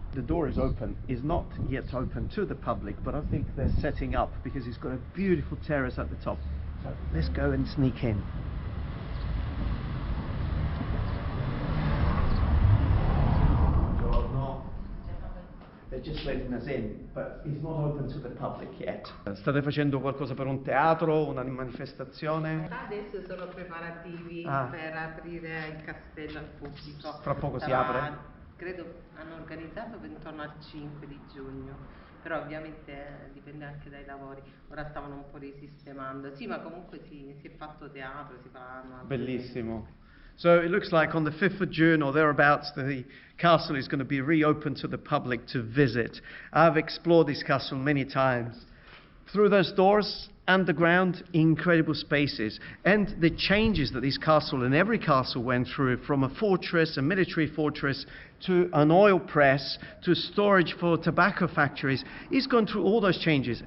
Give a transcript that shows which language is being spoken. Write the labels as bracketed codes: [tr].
[en] The door is open, is not yet open to the public, but I think they're setting up because it's got a beautiful terrace at the top. So let's go and sneak in. They're just letting us in, but it's not open to the public yet. [it] State facendo qualcosa per un teatro, una manifestazione? Adesso sono preparativi per aprire il castello al pubblico. Fra poco si apre? Credo hanno organizzato intorno al 5 di giugno, però ovviamente dipende anche dai lavori. Ora stavano un po' risistemando. Sì, ma comunque si è fatto teatro, si faranno. Bellissimo. [en] So it looks like on the 5th of June or thereabouts, the castle is going to be reopened to the public to visit. I've explored this castle many times. Through those doors, underground, incredible spaces. And the changes that this castle and every castle went through, from a fortress, a military fortress, to an oil press, to storage for tobacco factories, it's gone through all those changes.